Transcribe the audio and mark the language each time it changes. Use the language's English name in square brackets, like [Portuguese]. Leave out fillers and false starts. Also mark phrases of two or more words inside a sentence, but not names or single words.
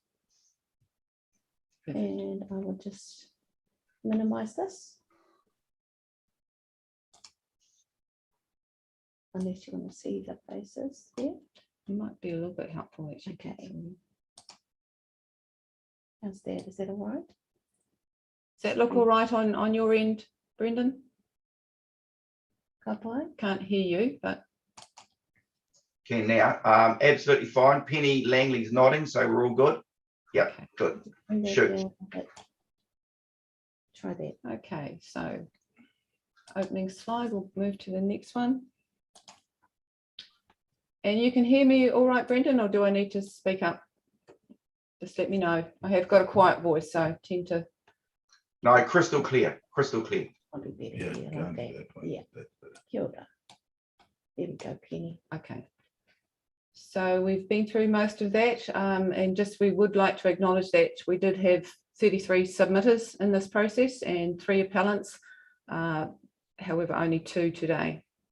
[English] And I will just minimize this. unless you want to see the faces there. It might be a little bit helpful actually. Okay. How's that? Is that all right? Does that look all right on your end, Brendan? [Māori] Ka pai? [English] Can't hear you, but Okay, now, absolutely fine. Penny Langley's nodding, so we're all good. Yep, Okay. good. Bring that Shoot. down a bit. Try that. okay, so opening slide, we'll move to the next one. And you can hear me all right, Brendan, or do I need to speak up? Just let me know. I have got a quiet voice, so I tend to. No, crystal clear, crystal clear. Probably better Yeah, here go like on that. that one. Yeah. That's better. [Māori] Kia ora. [English] There we go, Penny. Okay. So we've been through most of that, and just we would like to acknowledge that we did have 33 submitters in this process and 3 appellants, however, only 2 today.